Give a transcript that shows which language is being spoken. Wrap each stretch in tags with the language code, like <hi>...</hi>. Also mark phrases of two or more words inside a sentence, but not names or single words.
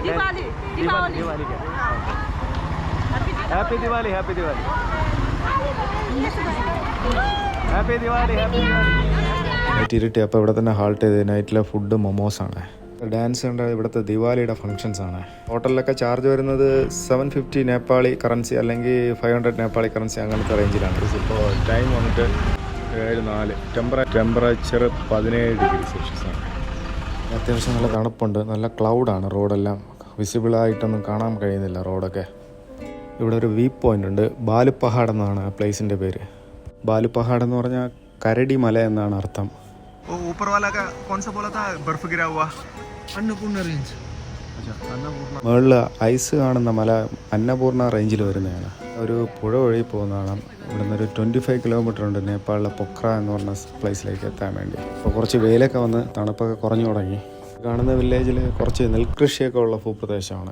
<hi>दिवाली का।</hi> <en>Happy Diwali, Happy Diwali, Happy Diwali, Happy Diwali.</en> <ml>നൈറ്റ് ഇരുട്ടി. അപ്പോൾ ഇവിടെ തന്നെ ഹാൾട്ട് ചെയ്ത് നൈറ്റിലെ ഫുഡ് മൊമോസാണ്. ഡാൻസ് ഉണ്ട്. ഇവിടുത്തെ ദിവാലിയുടെ ഫങ്ഷൻസ് ആണ്. ഹോട്ടലിലൊക്കെ ചാർജ് വരുന്നത് 750 നേപ്പാളി കറൻസി അല്ലെങ്കിൽ 500 നേപ്പാളി കറൻസി, അങ്ങനത്തെ റേഞ്ചിലാണ്. ഇപ്പോൾ ടൈം വന്നിട്ട് 7:04. ടെമ്പറേച്ചർ 17</ml> <en>degree Celsius</en> <ml>ആണ്. അത്യാവശ്യം നല്ല തണുപ്പുണ്ട്. നല്ല ക്ലൗഡാണ്. റോഡെല്ലാം വിസിബിളായിട്ടൊന്നും കാണാൻ കഴിയുന്നില്ല റോഡൊക്കെ. ഇവിടെ ഒരു</ml> <en>view point</en> <ml>ഉണ്ട്. ബാലുപഹാഡ് എന്നാണ് ആ പ്ലേസിൻ്റെ പേര്. ബാലുപഹാഡ് എന്ന് പറഞ്ഞാൽ കരടി മല എന്നാണ് അർത്ഥം.</ml> <hi>ऊपर वाला का कौन सा बोला था? बर्फ गिरा हुआ अन्नपूर्णा रेंज.</hi> <ml>മുകളിൽ ഐസ് കാണുന്ന മല അന്നപൂർണ റേഞ്ചിൽ വരുന്നതാണ്. ഒരു പുഴ ഒഴുകി പോകുന്നതാണ്. ഇവിടുന്ന് ഒരു 25 കിലോമീറ്റർ ഉണ്ട് നേപ്പാളിലെ പൊക്ര എന്ന് പറഞ്ഞ പ്ലേസിലേക്ക് എത്താൻ വേണ്ടി. അപ്പോൾ കുറച്ച് വെയിലൊക്കെ വന്ന് തണുപ്പൊക്കെ കുറഞ്ഞു തുടങ്ങി. കാണുന്ന വില്ലേജിൽ കുറച്ച് നെൽകൃഷിയൊക്കെ ഉള്ള ഭൂപ്രദേശമാണ്.</ml>